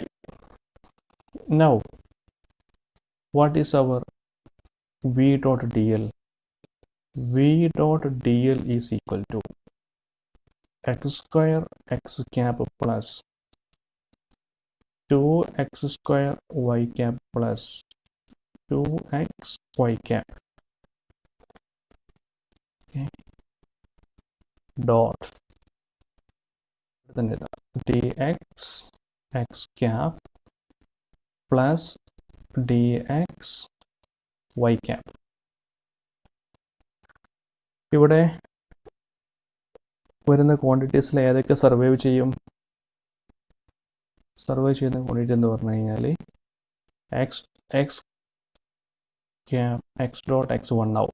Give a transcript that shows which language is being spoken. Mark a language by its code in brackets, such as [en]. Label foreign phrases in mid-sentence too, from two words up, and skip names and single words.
[en] now what is our v dot dl? v dot dl is equal to x square x cap plus 2x square y cap plus 2x y cap. Okay. Dot dx x cap plus dx y cap. [ml] ഇവിടെ വരുന്ന ക്വാണ്ടിറ്റീസിൽ ഏതൊക്കെ സർവൈവ് ചെയ്യും? സർവൈവ് ചെയ്യുന്ന ക്വാണ്ടിറ്റി എന്ന് പറഞ്ഞു കഴിഞ്ഞാൽ [en] x x cap x dot x 1 [ml] ആവും.